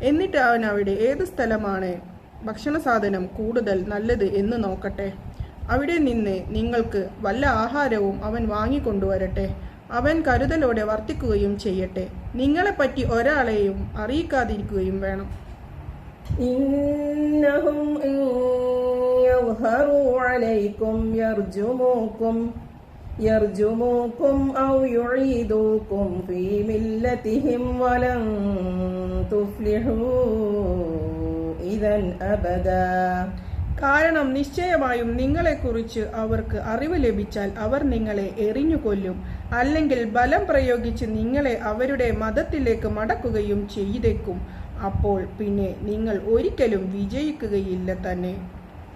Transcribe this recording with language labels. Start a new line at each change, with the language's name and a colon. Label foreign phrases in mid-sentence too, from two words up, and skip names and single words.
Malayalam: എന്നിട്ട് അവൻ അവിടെ ഏത് സ്ഥലമാണ് ഭക്ഷണ സാധനം കൂടുതൽ നല്ലത് എന്ന് നോക്കട്ടെ. അവിടെ നിന്ന് നിങ്ങൾക്ക് വല്ല ആഹാരവും അവൻ വാങ്ങിക്കൊണ്ടുവരട്ടെ. അവൻ കരുതലോടെ വർത്തിക്കുകയും ചെയ്യട്ടെ. നിങ്ങളെപ്പറ്റി ഒരാളെയും അറിയിക്കാതിരിക്കുകയും വേണം.
Arabic: إنهم إن يظهروا عليكم يرجموكم أو يعيدوكم في ملتهم ولن تفلحوا إذا أبدا.
Malayalam: കാരണം നിശ്ചയമായും നിങ്ങളെക്കുറിച്ച് അവർക്ക് അറിവ് ലഭിച്ചാൽ അവർ നിങ്ങളെ എറിഞ്ഞുകൊല്ലും, അല്ലെങ്കിൽ ബലം പ്രയോഗിച്ച് നിങ്ങളെ അവരുടെ മതത്തിലേക്ക് മടക്കുകയും ചെയ്തേക്കും. അപ്പോൾ പിന്നെ നിങ്ങൾ ഒരിക്കലും വിജയിക്കുകയില്ല തന്നെ.